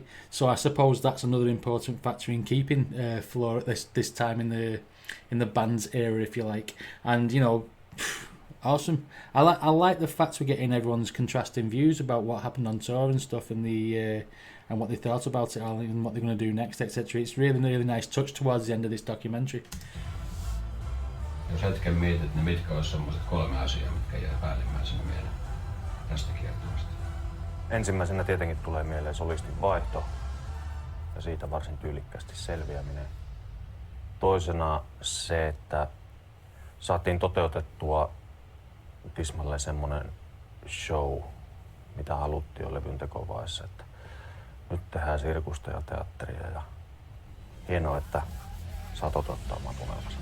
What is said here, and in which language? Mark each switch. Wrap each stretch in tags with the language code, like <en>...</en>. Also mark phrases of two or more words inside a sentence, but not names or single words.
<en>So I suppose that's another important factor in keeping Flora at this time in the band's era, if you like. And you know, awesome. I like the fact we're getting everyone's contrasting views about what happened on tour and stuff, and and what they thought about it all, and what they're going to do next, etc. It's really nice touch towards the end of this documentary.</en> <fi>Jos hetken mietit, niin mitkä olisi sellaiset 3 asiaa, mitkä jää päällimmäisenä mieleen tästä kiertueesta? Ensimmäisenä tietenkin tulee mieleen solistin vaihto ja siitä varsin tyylikkäästi selviäminen. Toisena se, että saatiin toteutettua tismalleen semmoinen show, mitä haluttiin jo levyn tekovaiheessa, että nyt tehdään sirkusta ja teatteria ja hienoa, että saa toteuttaa oman tunnelmansa.</fi>